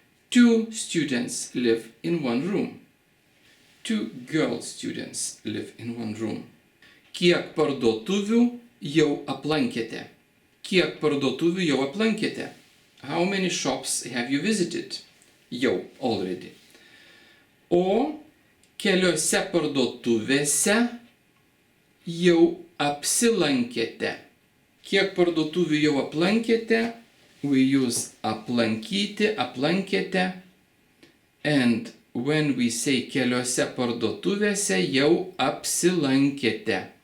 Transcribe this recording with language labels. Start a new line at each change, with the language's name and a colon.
English: 2 students live in one room. 2 girl students live in one room.
Lithuanian: Kiek parduotuvių jau aplankėte? Kiek parduotuvių jau aplankėte?
English: How many shops have you visited? Jau, already.
Lithuanian: O keliose parduotuvėse jau apsilankėte. Kiek parduotuvių jau aplankėte?
English: We use
Lithuanian: aplankyti, aplankėte.
English: And when we say
Lithuanian: keliose parduotuvėse jau apsilankėte.